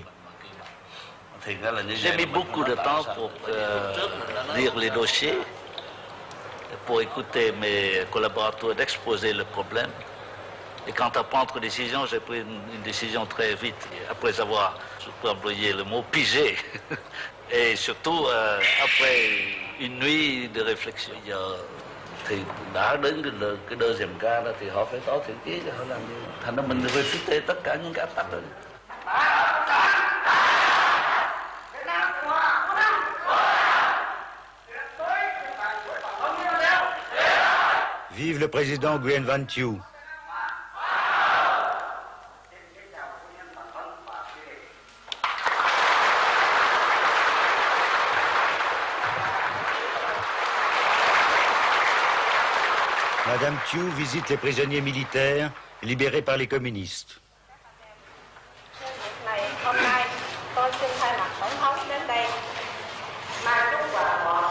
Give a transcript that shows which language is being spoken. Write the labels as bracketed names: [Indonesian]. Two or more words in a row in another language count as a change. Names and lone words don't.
[French] J'ai mis beaucoup de temps pour lire les dossiers, pour écouter mes collaborateurs d'exposer le problème. Et quant à prendre une décision, j'ai pris une décision très vite, après avoir, je peux employer le mot, pigé. Et surtout, après une nuit de réflexion. [Vietnamese] Thì đã đến cái [French] deuxième cas [Vietnamese] đó thì họ phải có thiện chí cho họ làm gì. Thành ra mình refute tất cả những cái áp tắc đó. [French] Vive le président Nguyen Van Thieu. Madame Thieu visite les prisonniers militaires libérés par les communistes. [Vietnamese] Hôm nay tôi xin thay mặt tổng thống đến đây mang chúc quà